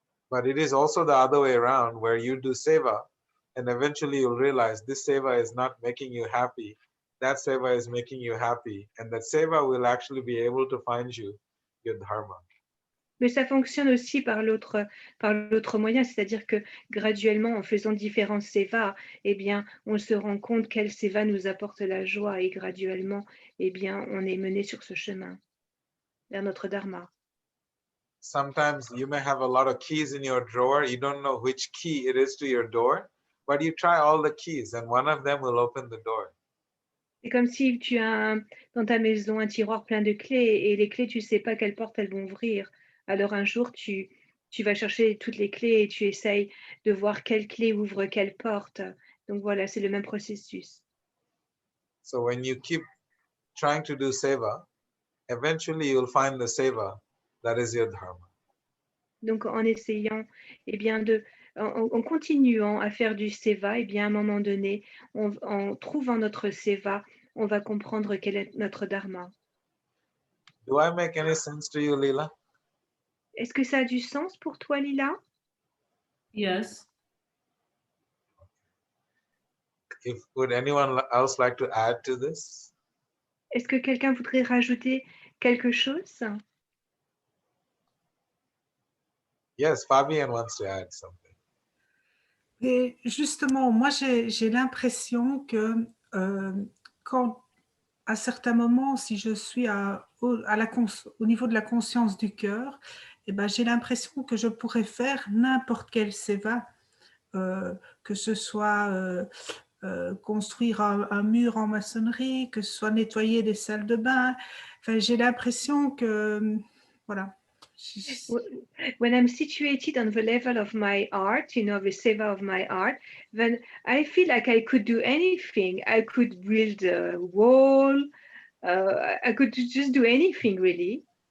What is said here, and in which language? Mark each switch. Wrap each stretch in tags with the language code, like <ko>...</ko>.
<en>But it is also the other way around, where you do seva, and eventually you'll realize this seva is not making you happy. That seva is making you happy, and that seva will actually be able to find you your dharma.</en> <fr>Mais ça fonctionne aussi par l'autre moyen, c'est-à-dire que graduellement, en faisant différents sevas, eh bien, on se rend compte quel seva nous apporte la joie et graduellement, eh bien, on est mené sur ce chemin vers notre dharma.</fr> <en>Sometimes you may have a lot of keys in your drawer. You don't know which key it is to your door, but you try all the keys and one of them will open the door.</en> <fr>C'est comme si tu as dans ta maison un tiroir plein de clés et les clés, tu ne sais pas quelle porte elles vont ouvrir. Alors un jour, tu vas chercher toutes les clés et tu essayes de voir quelle clé ouvre quelle porte. Donc voilà, c'est le même processus.</fr> <en>So when you keep trying to do seva, eventually you'll find the seva that is your dharma.</en> <fr>Donc en essayant, eh bien en continuant à faire du seva, eh bien à un moment donné, en trouvant notre seva, on va comprendre quel est notre dharma.</fr> <en>Do I make any sense to you, Leela?</en> <fr>Est-ce que ça a du sens pour toi, Lila?</fr> <en>Yes. Would anyone else like to add to this?</en> <fr>Est-ce que quelqu'un voudrait rajouter quelque chose?</fr> <en>Yes, Fabian wants to add something.</en> <fr>Et justement, moi, j'ai l'impression que quand, à certains moments, si je suis au niveau de la conscience du cœur, eh ben, j'ai l'impression que je pourrais faire n'importe quel seva, que ce soit construire un mur en maçonnerie, que ce soit nettoyer des salles de bain. Enfin, j'ai l'impression que, voilà.</fr> <en>When I'm situated on the level of my art, the seva of my art, then I feel like I could do anything. I could build a wall. I could just do anything, really.</en>